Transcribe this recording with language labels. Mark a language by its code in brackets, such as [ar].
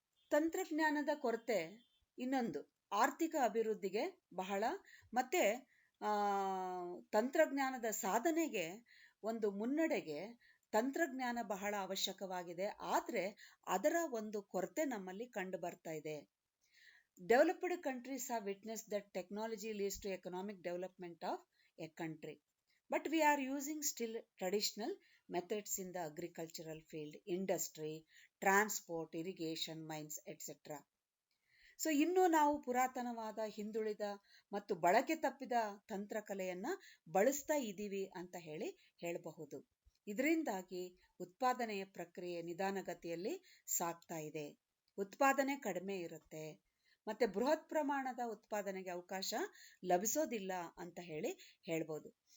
[kn] ತಂತ್ರಜ್ಞಾನದ ಕೊರತೆ ಇನ್ನೊಂದು ಆರ್ಥಿಕ ಅಭಿವೃದ್ಧಿಗೆ ಬಹಳ, ಮತ್ತೆ ತಂತ್ರಜ್ಞಾನದ ಸಾಧನೆಗೆ, ಒಂದು ಮುನ್ನಡೆಗೆ ತಂತ್ರಜ್ಞಾನ ಬಹಳ ಅವಶ್ಯಕವಾಗಿದೆ. ಆದರೆ ಅದರ ಒಂದು ಕೊರತೆ ನಮ್ಮಲ್ಲಿ ಕಂಡು ಬರ್ತಾ ಇದೆ. [en] Developed countries have witnessed that technology leads to economic development of a country, but we are using still traditional methods in the agricultural field, industry, transport, irrigation, mines, etc. [kn] So ಇನ್ನೂ ನಾವು ಪುರಾತನವಾದ, ಹಿಂದುಳಿದ ಮತ್ತು ಬಳಕೆ ತಪ್ಪಿದ ತಂತ್ರಕಲೆಯನ್ನ ಬಳಸ್ತಾ ಇದ್ದೀವಿ ಅಂತ ಹೇಳಬಹುದು. ಇದರಿಂದಾಗಿ ಉತ್ಪಾದನೆಯ ಪ್ರಕ್ರಿಯೆ ನಿಧಾನಗತಿಯಲ್ಲಿ ಸಾಗ್ತಾ ಇದೆ. ಉತ್ಪಾದನೆ ಕಡಿಮೆ ಇರುತ್ತೆ, ಮತ್ತೆ ಬೃಹತ್ ಪ್ರಮಾಣದ ಉತ್ಪಾದನೆಗೆ ಅವಕಾಶ ಲಭಿಸೋದಿಲ್ಲ ಅಂತ ಹೇಳ್ಬೋದು.